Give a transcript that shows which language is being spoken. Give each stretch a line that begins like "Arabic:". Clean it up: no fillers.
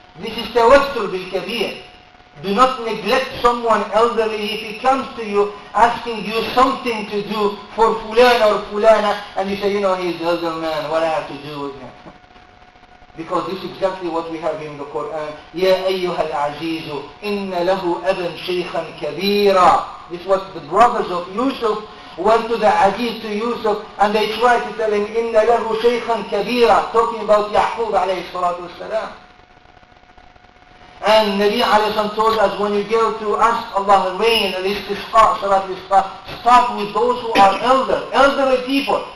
English: This is tawassul bil-kabir. Do not neglect someone elderly if he comes to you asking you something to do for fulan or fulana, and you say, he's an elder man, what I have to do with him? Because this is exactly what we have in the Quran.
Arabic: يَا أَيُّهَا الْعَزِيزُ إِنَّ لَهُ أَبًا شَيْخًا كَبِيرًا.
English: This was the brothers of Yusuf went to the Aziz, to Yusuf, and they tried to tell him,
Arabic: إِنَّ لَهُ شَيْخًا كَبِيرًا,
English: talking about Ya'qub alayhi salatu wasalam. And Nabi alayhi salam told us, when you go to ask Allah rain, al-istisqa, salat al-istisqa, start with those who are elderly people.